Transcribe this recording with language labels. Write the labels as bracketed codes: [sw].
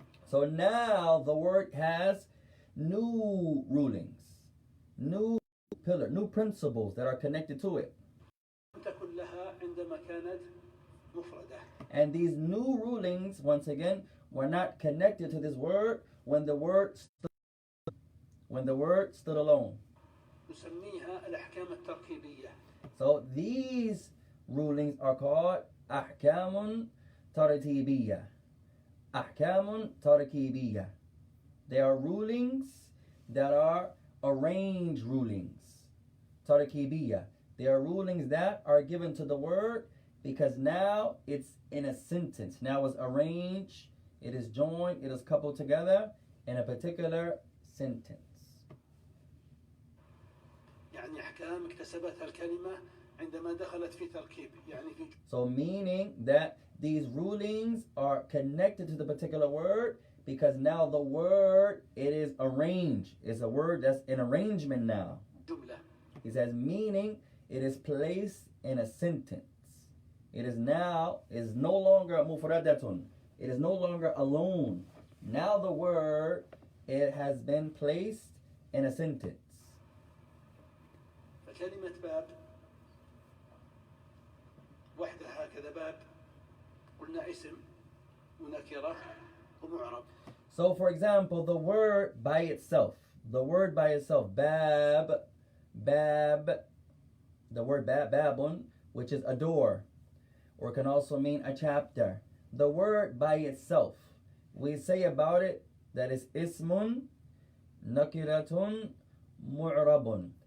[en] So now the word has new rulings, new pillars, new principles that are connected to it. [ar] تكن لها عندما كانت مفردة. [en] And these new rulings, once again, were not connected to this word when the word stood alone. [ar] نسميها الأحكام التركيبية. [en] So these rulings are called [ar] أحكام ترتيبية. أحكام تركيبية. [en] They are rulings that are arranged rulings. [ar] تركيبية. [en] They are rulings that are given to the word because now it's in a sentence. Now it's arranged, it is joined, it is coupled together in a particular sentence. [ar] يعني أحكام اكتسبتها الكلمة عندما دخلت في تركيب. يعني في. [en] So meaning that these rulings are connected to the particular word because now the word, it is arranged. It's a word that's in arrangement now. [ar] جملة. [en] He says meaning it is placed in a sentence. It is now, is no longer mufradatun. It is no longer alone. Now the word, it has been placed in a sentence. [ar] فكلمة باب وحدها هكذا باب قلنا اسم ونكرة ومعرب. [en] So for example, the word by itself, the word by itself, bab, bab, the word babun, which is a door, or can also mean a chapter. The word by itself, we say about it that is [ar] ismun nakiratun mu'rabun.